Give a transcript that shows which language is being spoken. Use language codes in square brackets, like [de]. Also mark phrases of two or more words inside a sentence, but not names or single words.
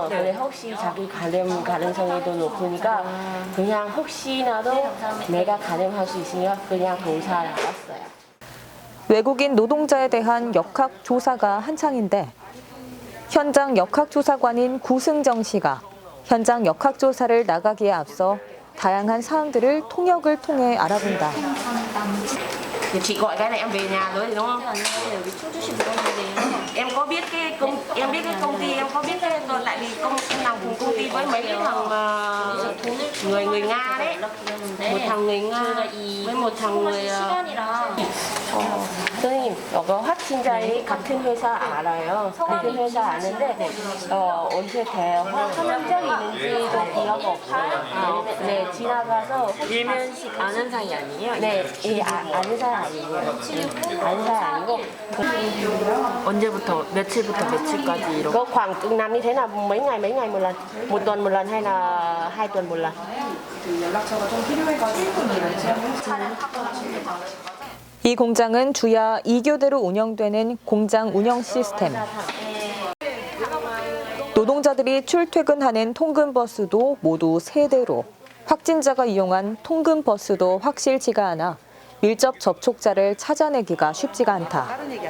[ko] 근데 혹시 자기 감염 가능성이 더 높으니까 그냥 혹시나도 내가 감염할 수 있으니까 그냥 검사 나갔어요. 외국인 노동자에 대한 역학조사가 한창인데 현장 역학조사관인 구승정 씨가 현장 역학조사를 나가기에 앞서 다양한 사항들을 통역을 통해 알아본다. [vi] Thì chị gọi cái này em về nhà rồi thì đúng không? Em có biết cái công ty, em có biết cái tại vì em làm cùng công ty với mấy cái thằng người Nga đấy, một thằng người Nga với một thằng người [ko] 선생님, 이거 확진자의 같은 회사 알아요. 같은 회사 아는데 언제 대화 한 적이 있는지도 기억 없어요. 네, 지나가서 일면식 아는 사이 아니에요? 네, 아는 사이 아니에요. 아는 사이 아니고 언제부터 며칠부터 며칠까지 이렇게? [vi] có khoảng từng năm như thế là mấy ngày một lần, một tuần một lần hay là 2 tuần một lần. [ko] 이 공장은 주야 2교대로 운영되는 공장 운영 시스템. 노동자들이 출퇴근하는 통근버스도 모두 3대로, 확진자가 이용한 통근버스도 확실치가 않아 밀접 접촉자를 찾아내기가 쉽지가 않다.